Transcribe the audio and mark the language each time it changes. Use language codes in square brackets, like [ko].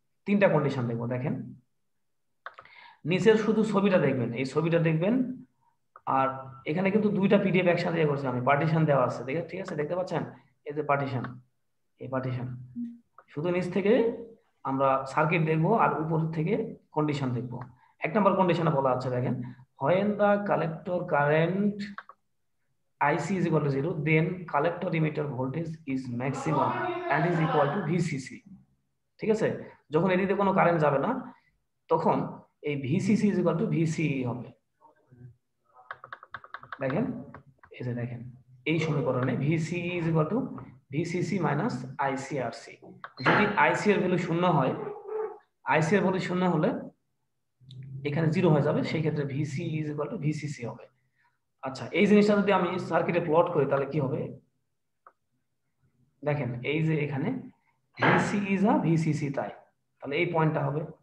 [bn] তিনটা কন্ডিশন দেখবো, দেখেন নিচের শুধু ছবিটা দেখবেন, এই ছবিটা দেখবেন, আর এখানে কিন্তু দুইটা পিডিএফ একসাথে ইয়ে করছি আমি, পার্টিশন দেওয়া আছে, দেখে ঠিক আছে, দেখতে পাচ্ছেন এই যে পার্টিশন, এই পার্টিশন, শুধু নিচ থেকে আমরা সার্কিট দেখবো আর উপর থেকে কন্ডিশন দেখবো। এক নম্বর কন্ডিশনে বলা আছে, দেখেন [en] when the collector current IC is equal to 0, then collector emitter voltage is maximum and is equal to VCC, [bn] ঠিক আছে। যখন এদিকে কোনো কারেন্ট যাবে না, তখন এই [en] VCC is equal to VCE [bn] হবে। দেখেন এই যে দেখেন এই সমীকরণে [en] VCE is equal to VCC minus ICRC। [bn] যদি IC এর ভ্যালু 0 হয়, IC এর ভ্যালু 0 হলে এখানে 0 হয়ে যাবে, সেই ক্ষেত্রে [en] VCE is equal to VCC [bn] হবে। আচ্ছা, এই জিনিসটা যদি আমি সার্কিটে প্লট করি তাহলে কি হবে, দেখেন এই যে এখানে VCE যা VCC তাই, তাহলে এই পয়েন্টটা হবে,